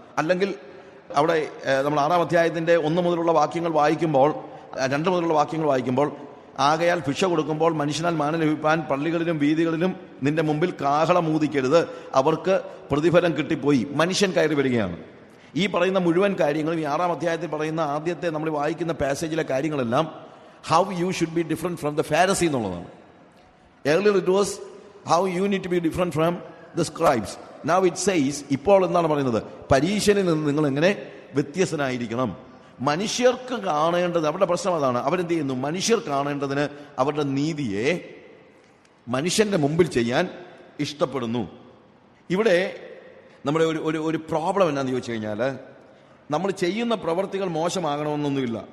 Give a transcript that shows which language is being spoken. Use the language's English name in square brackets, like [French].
[Malayalam] അല്ലെങ്കിൽ അവിടെ നമ്മൾ 6-ാം അധ്യായത്തിൻ്റെ 1 മുതലുള്ള വാക്യങ്ങൾ വായിക്കുമ്പോൾ, 2 മുതലുള്ള വാക്യങ്ങൾ വായിക്കുമ്പോൾ, ആകയാൽ ഭിക്ഷ കൊടുക്കുമ്പോൾ മനുഷ്യനാൽ മാനം ലഭിപ്പാൻ പള്ളികളിലും വീതികളിലും നിന്റെ മുമ്പിൽ കാഹളം ഊതിക്കരുത്, അവർക്ക് പ്രതിഫലം കിട്ടിപ്പോയി. മനുഷ്യൻ കയറി വരികയാണ്. ഈ പറയുന്ന മുഴുവൻ കാര്യങ്ങളും ഈ 6-ാം അധ്യായത്തിൽ പറയുന്ന ആദ്യത്തെ നമ്മൾ വായിക്കുന്ന പാസേജിലെ കാര്യങ്ങളെല്ലാം [English] how you should be different from the Pharisee [Malayalam] എന്നുള്ളതാണ്. [English] Earlier it was how you need to be different from the scribes. Now it says, [Malayalam] ഇപ്പോൾ എന്താണ് പറയുന്നത്? പരീശനിൽ നിന്ന് നിങ്ങൾ എങ്ങനെ വ്യത്യസ്തനായിരിക്കണം. മനുഷ്യർക്ക് കാണേണ്ടത്, അവരുടെ പ്രശ്നം അതാണ്. അവരെന്ത് ചെയ്യുന്നു? മനുഷ്യർ കാണേണ്ടതിന് അവരുടെ നീതിയെ മനുഷ്യന്റെ മുമ്പിൽ ചെയ്യാൻ ഇഷ്ടപ്പെടുന്നു. ഇവിടെ നമ്മുടെ ഒരു പ്രോബ്ലം എന്നാന്ന് ചോദിച്ചു കഴിഞ്ഞാൽ, നമ്മൾ ചെയ്യുന്ന പ്രവർത്തികൾ മോശമാകണമെന്നൊന്നുമില്ല.